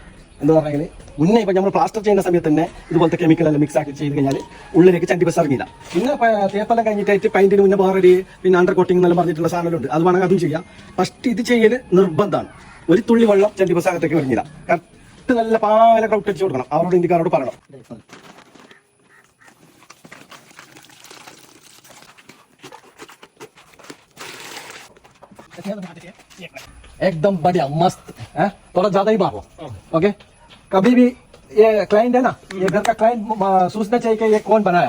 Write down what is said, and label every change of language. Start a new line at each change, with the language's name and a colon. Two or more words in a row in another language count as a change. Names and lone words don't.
Malayalam: എന്ന് പറഞ്ഞാൽ മുന്നേ ഇപ്പം നമ്മൾ പ്ലാസ്റ്റർ ചെയ്യുന്ന സമയത്ത് തന്നെ ഇതുപോലത്തെ കെമിക്കലെല്ലാം മിക്സ് ആക്കി ചെയ്ത് കഴിഞ്ഞാൽ ഉള്ളിലേക്ക് ചണ്ടിപ്പസ് ഇറങ്ങില്ല. പിന്നെ തേപ്പെല്ലാം കഴിഞ്ഞിട്ടായിട്ട് പെയിന്റിന് മുന്നേ വേറൊരു പിന്നെ
English: under coating
Malayalam: എന്നെല്ലാം പറഞ്ഞിട്ടുള്ള സാധനങ്ങളുണ്ട്, അത് വേണമെങ്കിൽ അതും ചെയ്യാം. ഫസ്റ്റ് ഇത് ചെയ്യൽ നിർബന്ധമാണ്. ഒരു തുള്ളി വെള്ളം ചണ്ടിപ്പസ് അകത്തേക്ക് ഇറങ്ങില്ല. കറക്റ്റ് നല്ല പാല ഗ്രൗട്ട് അടിച്ചു കൊടുക്കണം. അവരോട് ഇന്ത്യക്കാരോട് പറയണം.
Hindi: एकदम बढ़िया मस्त है, थोड़ा ज्यादा ही मारो. ओके, कभी भी ये क्लाइंट है ना, ये घर का क्लाइंट सोचना चाहिए कि ये कौन बनाया.